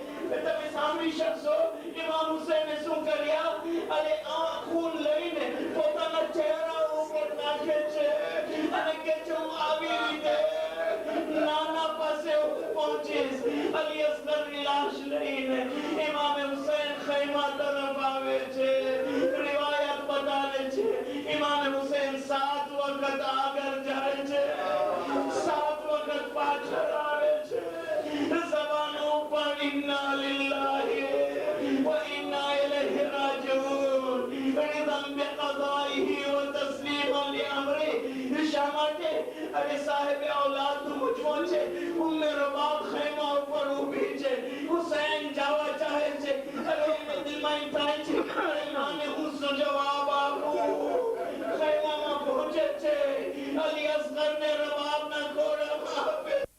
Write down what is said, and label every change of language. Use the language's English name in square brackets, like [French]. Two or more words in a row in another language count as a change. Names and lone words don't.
[Gujarati] તમે સાંભળી શકશો ઇમામ હુસૈને શું કર્યા અને આ ખૂન લઈને પોતાના ચહેરા ઉપર નાખે છે અને કે છે હું આવી રીતે નાના પાસે પહોંચીશ અલી અસગરની લાશ લઈને ઇમામ હુસૈન ખૈમા તરફ આવે છે રિવાયત બતાવે છે ઇમામ હુસૈન 7 વખત આગળ જાય છે 7 વખત પાછળ આવે છે [Hindi] ज़बानों पर [Arabic] إنا لله وإنا إليه راجعون رضا بقضائه وتسليما لأمره [Gujarati] શા માટે અરે સાહેબ औलाद તું મુજમો છે ઉમ્મે રબાબ ખૈમા ઉપર ઊભી છે હુસૈન જવા ચાહે છે અરે એને દિલમાં એમ થાય છે અરે માને હું શું જવાબ આપું ખૈમામાં પહોંચે છે અલી અસગરને રબાબના ઘોડામાં આપે